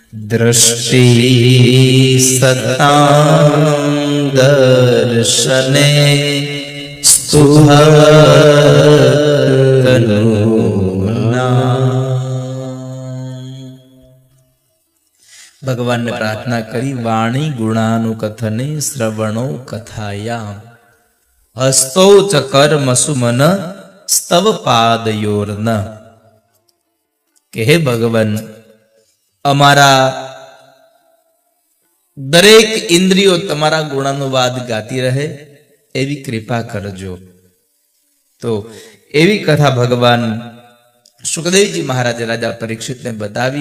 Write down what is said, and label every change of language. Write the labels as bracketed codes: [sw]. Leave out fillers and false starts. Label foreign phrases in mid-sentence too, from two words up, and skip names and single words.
[sa] दृष्टि सतां दर्शने [gu] ભગવાન ને પ્રાર્થના કરી [sa] वाणी गुणानुकथने श्रवणो कथायाम हस्तो च कर्मसु मन स्तव पादयोर्न [gu] કે હે ભગવાન અમારા દરેક ઇન્દ્રિયો તમારા ગુણાનુવાદ ગાતી રહે એવી કૃપા કરજો. તો એવી કથા ભગવાન સુખદેવજી મહારાજે રાજા પરીક્ષિતને બતાવી.